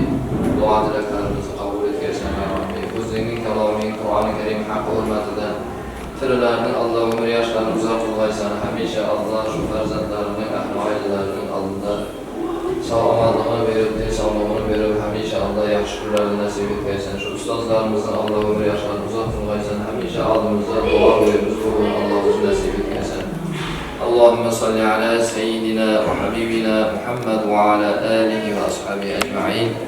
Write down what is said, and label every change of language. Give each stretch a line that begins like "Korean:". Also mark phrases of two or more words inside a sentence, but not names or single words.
Uzbek: Duo tilaklarimizni qabul etsin ya Robbi. O'zingning kaloming Qur'oni Karim haqqi hurmatidan tirilarning Alloh umr yoshlarini uzoq qilg'aysan. Hamisha Alloh shu farzandlarining, ahli oilalarining oldida salomatligini berib, sog'lig'ini berib, hamisha Alloh yaxshi kunlarni nasib etsin. Shu ustozlarimizning Alloh umr yoshlarini uzoq qilg'aysan. Hamisha oldimizda duo qo'yamiz, bugün Alloh o'zi nasib etsin.
Arabic: اللهم صل على سيدنا وحبيبنا محمد وعلى آله وأصحابه أجمعين.